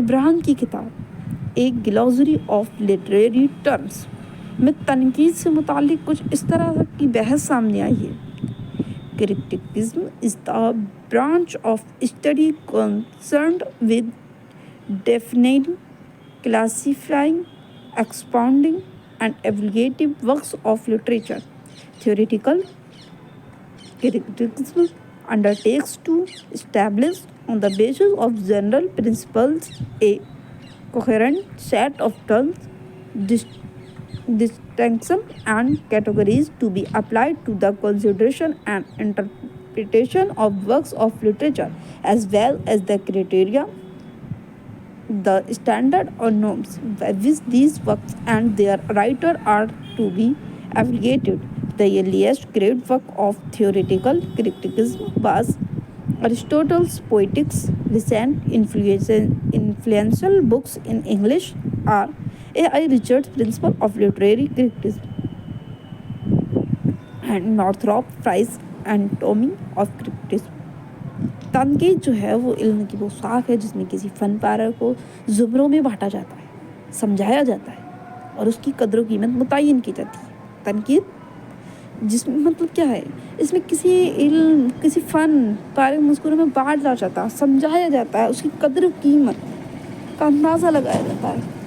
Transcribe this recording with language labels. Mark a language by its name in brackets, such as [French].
[Urdu] ابراہیم کی کتاب ایک گلوسری آف لٹریری ٹرمز میں تنقید سے متعلق کچھ اس طرح کی بحث سامنے آئی ہے: criticism is [English] the branch of study concerned with defining, classifying, expounding, and evaluating works of literature. Theoretical criticism undertakes to establish, on the basis of general principles, a coherent set of terms, distinctions, and categories to be applied to the consideration and interpretation of works of literature, as well as the criteria, the standard or norms by which these works and their writer are to be evaluated. The earliest great work of theoretical criticism was Aristotle's Poetics. Recent influential books in English are A.I. Richards' Principles of Literary Criticism and Northrop Frye's Anatomy of Criticism. [Urdu] تنقید جو ہے وہ علم کی وہ شاخ ہے جس میں کسی فن پارے کو زمروں میں بانٹا جاتا ہے، سمجھایا جاتا ہے اور اس کی قدر و قیمت متعین کی جاتی ہے۔ تنقید جس میں مطلب کیا ہے؟ اس میں کسی علم، کسی فن پارے مذکوروں میں بانٹا جاتا ہے، سمجھایا جاتا ہے، اس کی قدر و قیمت کا اندازہ لگایا جاتا ہے۔